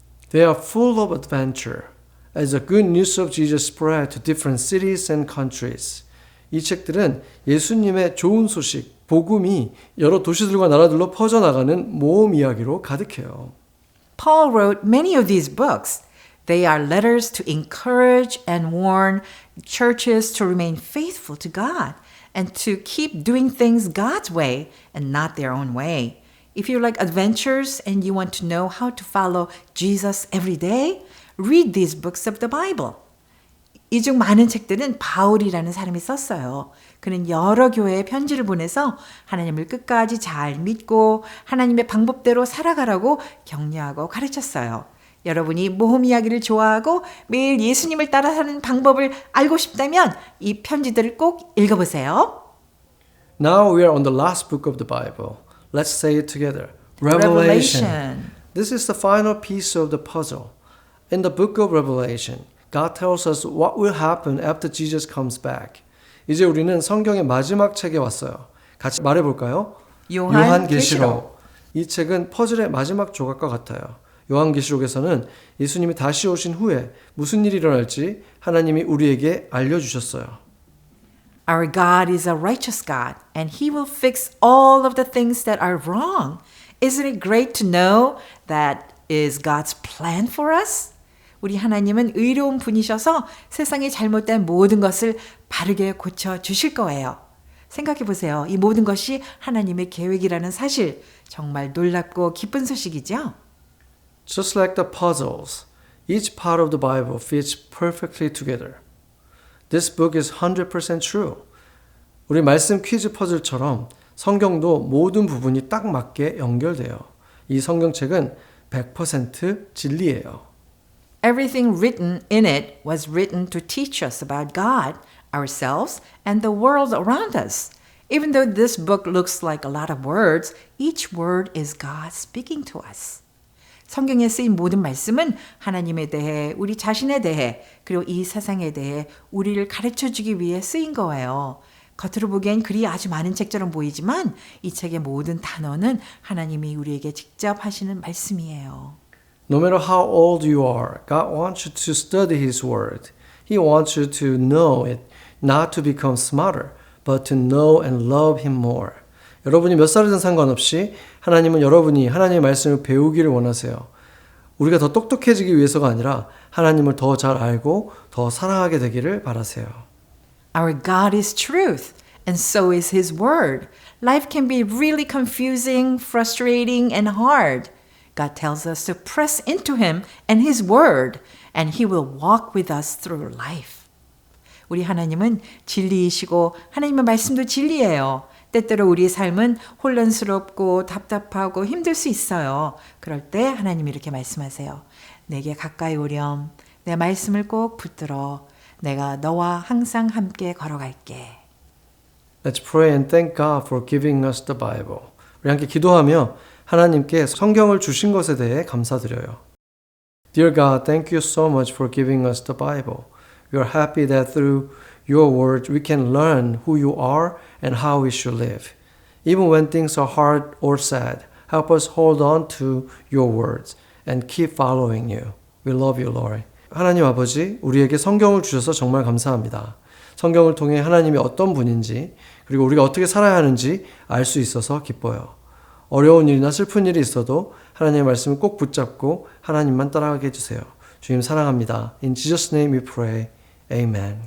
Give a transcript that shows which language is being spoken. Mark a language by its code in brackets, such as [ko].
[en] They are full of adventure as the good news of Jesus spread to different cities and countries. [ko] 이 책들은 예수님의 좋은 소식, 복음이 여러 도시들과 나라들로 퍼져나가는 모험 이야기로 가득해요. [en] Paul wrote many of these books. They are letters to encourage and warn churches to remain faithful to God and to keep doing things God's way and not their own way. If you like adventures and you want to know how to follow Jesus every day, read these books of the Bible. [ko] 이 중 많은 책들은 바울이라는 사람이 썼어요. 그는 여러 교회에 편지를 보내서 하나님을 끝까지 잘 믿고 하나님의 방법대로 살아가라고 격려하고 가르쳤어요. 여러분이 모험 이야기를 좋아하고 매일 예수님을 따라 사는 방법을 알고 싶다면 이 편지들을 꼭 읽어보세요. [en] Now we are on the last book of the Bible. Let's say it together. Revelation. This is the final piece of the puzzle. In the book of Revelation, God tells us what will happen after Jesus comes back. [ko] 이제 우리는 성경의 마지막 책에 왔어요. 같이 말해볼까요? 요한계시록. 이 책은 퍼즐의 마지막 조각과 같아요. 요한계시록에서는 예수님이 다시 오신 후에 무슨 일이 일어날지 하나님이 우리에게 알려주셨어요. [en] Our God is a righteous God, and He will fix all of the things that are wrong. Isn't it great to know that is God's plan for us? [ko] 우리 하나님은 의로운 분이셔서 세상에 잘못된 모든 것을 바르게 고쳐 주실 거예요. 생각해 보세요. 이 모든 것이 하나님의 계획이라는 사실, 정말 놀랍고 기쁜 소식이죠? [en] Just like the puzzles, each part of the Bible fits perfectly together. This book is 100% true. [ko] 우리 말씀 퀴즈 퍼즐처럼 성경도 모든 부분이 딱 맞게 연결돼요. 이 성경책은 100% 진리예요. [en] Everything written in it was written to teach us about God, ourselves, and the world around us. Even though this book looks like a lot of words, each word is God speaking to us. [ko] 성경에 쓰인 모든 말씀은 하나님에 대해, 우리 자신에 대해, 그리고 이 세상에 대해 우리를 가르쳐주기 위해 쓰인 거예요. 겉으로 보기엔 글이 아주 많은 책처럼 보이지만 이 책의 모든 단어는 하나님이 우리에게 직접 하시는 말씀이에요. [en] No matter how old you are, God wants you to study His Word. He wants you to know it, not to become smarter, but to know and love Him more. [ko] 여러분이 몇 살이든 상관없이 하나님은 여러분이 하나님의 말씀을 배우기를 원하세요. 우리가 더 똑똑해지기 위해서가 아니라 하나님을 더 잘 알고 더 사랑하게 되기를 바라세요. [en] Our God is truth, and so is His Word. Life can be really confusing, frustrating, and hard. God tells us to press into Him and His Word, and He will walk with us through life. [ko] 우리 하나님은 진리이시고 하나님의 말씀도 진리예요. 때때로 우리의 삶은 혼란스럽고 답답하고 힘들 수 있어요. 그럴 때 하나님이 이렇게 말씀하세요. 내게 가까이 오렴. 내 말씀을 꼭 붙들어. 내가 너와 항상 함께 걸어갈게. [en] Let's pray and thank God for giving us the Bible. [ko] 우리 함께 기도하며 하나님께 성경을 주신 것에 대해 감사드려요. [en] Dear God, thank you so much for giving us the Bible. We are happy that through your word we can learn who you are and how we should live. Even when things are hard or sad, help us hold on to your words and keep following you. We love you, Lord. [ko] 하나님 아버지, 우리에게 성경을 주셔서 정말 감사합니다. 성경을 통해 하나님이 어떤 분인지, 그리고 우리가 어떻게 살아야 하는지 알 수 있어서 기뻐요. 어려운 일이나 슬픈 일이 있어도 하나님의 말씀을 꼭 붙잡고 하나님만 따라가게 해주세요. 주님 사랑합니다. [en] In Jesus' name we pray. Amen.